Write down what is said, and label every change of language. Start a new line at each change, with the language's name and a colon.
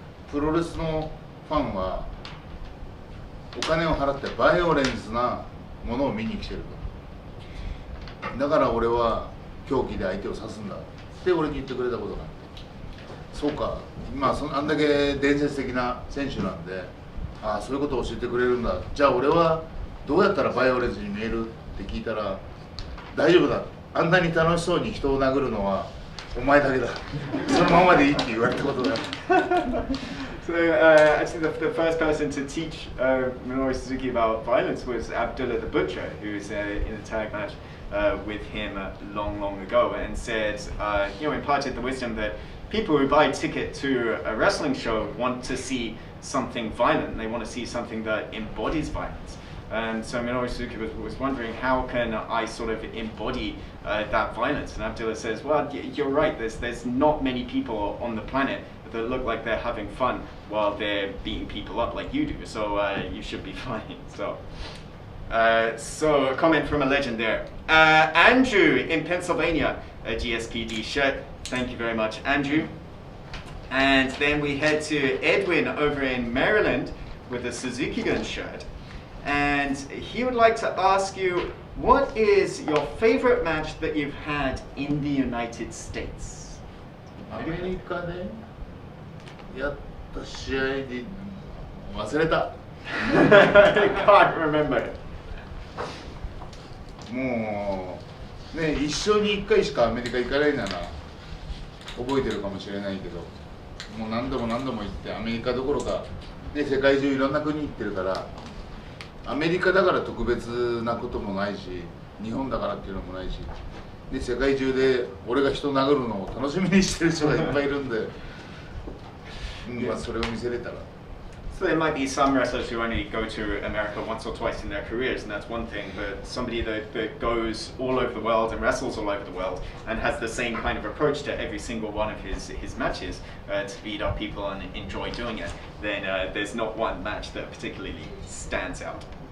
Japanese: プロレスのファンはお金を払ってバイオレンスなものを見に来てると。だから俺は狂気で相手を刺すんだって俺に言ってくれたことがあって、そうか、あんだけ伝説的な選手なんで、そういうことを教えてくれるんだ、じゃあ俺はどうやったらバイオレンスに見えるって聞いたら、大丈夫だ、あんなに楽しそうに人を殴るのはお前だけだ、そのままでいいって言われたことがある。
English: So actually the first person to teach Minoru Suzuki about violence was Abdullah The Butcher, who's in a tag match with him long ago, and said, imparted the wisdom that people who buy a ticket to a wrestling show want to see something violent. They want to see something that embodies violence. And so Minoru Suzuki was wondering, how can I sort of embody that violence? And Abdullah says, well, you're right, there's not many people on the planet that look like they're having fun while they're beating people up like you do, so you should be fine. So a comment from a legend there. Andrew in Pennsylvania, a GSPD shirt. Thank you very much, Andrew. And then we head to Edwin over in Maryland with a Suzuki Gun shirt. and he would like to ask you, what is your favorite match that you've had in the United States?
Japanese: アメリカでやった試合で忘れた。
English: I can't remember.
Japanese: もうね、一生に一回しかアメリカ行かないなら覚えてるかもしれないけど、もう何度も何度も行ってアメリカどころか、ね、世界中いろんな国行ってるから、アメリカだから特別なこともないし、日本だからっていうのもないし、で世界中で俺が人殴るのを楽しみにしてる人がいっぱいいるんで、まあそれを見せれたら。
English: So there might be some wrestlers who only go to America once or twice in their careers, and that's one thing, but somebody that goes all over the world and wrestles all over the world and has the same kind of approach to every single one of his matches to beat up people and enjoy doing it, then there's not one match that particularly stands out.